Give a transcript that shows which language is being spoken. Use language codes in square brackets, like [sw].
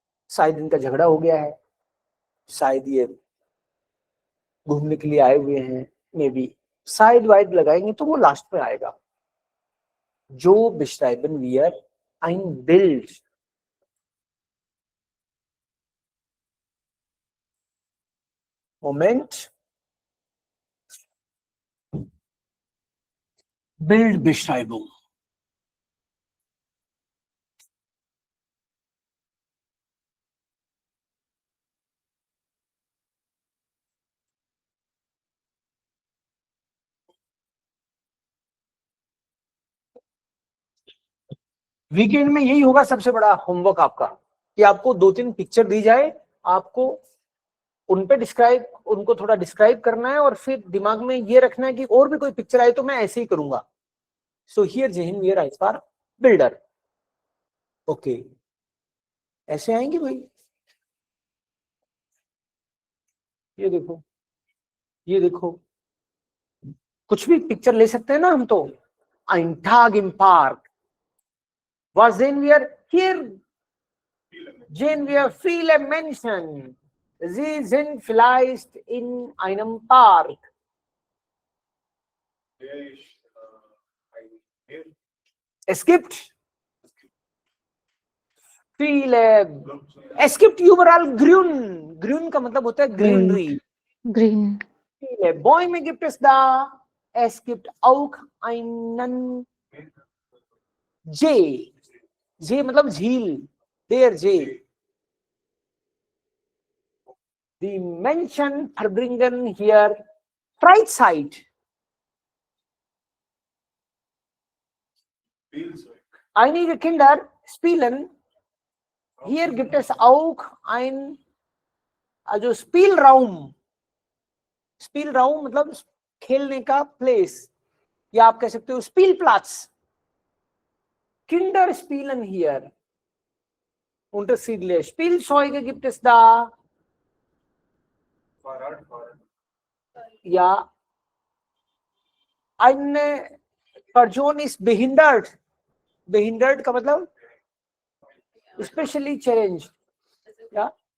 [hi] शायद इनका झगड़ा हो गया है, शायद ये घूमने के लिए आए हुए हैं, मे बी शायद वाइड लगाएंगे तो वो लास्ट में आएगा। [de] जो beschreiben wir ein Bild, Moment, Bildbeschreibung। [hi] Weekend में यही होगा सबसे बड़ा होमवर्क आपका, कि आपको 2-3 पिक्चर दी जाए, आपको उन पे उनको थोड़ा डिस्क्राइब करना है, और फिर दिमाग में ये रखना है कि और भी कोई पिक्चर आए तो मैं ऐसे ही करूंगा। [en] so here जेहिन we are for builder, okay, [hi] ऐसे आएंगे भाई। ये देखो, ये देखो, कुछ भी पिक्चर ले सकते हैं ना हम तो। [de] Ein Tag im Park, was sehen wir hier? Sehen wir viele Menschen. Sie sind vielleicht in einem Park. Es gibt viele, es gibt überall grün. [hi] Grün का मतलब होता है greenery. [en] Green. [de] Viele Bäume gibt es da. Es gibt auch einen See. [hi] See मतलब झील. [de] Der See. Die Menschen verbringen hier Freizeit. Einige Kinder spielen. Hier gibt es auch ein, also Spielraum. [hi] Spielraum मतलब खेलने का place, या आप कह सकते हो Spielplatz. [de] Kinder spielen hier. Unterschiedliche Spielzeuge gibt es da. Ja, eine Person ist behindert. [hi] Behindert का मतलब [en] especially challenged. [hi] Ja.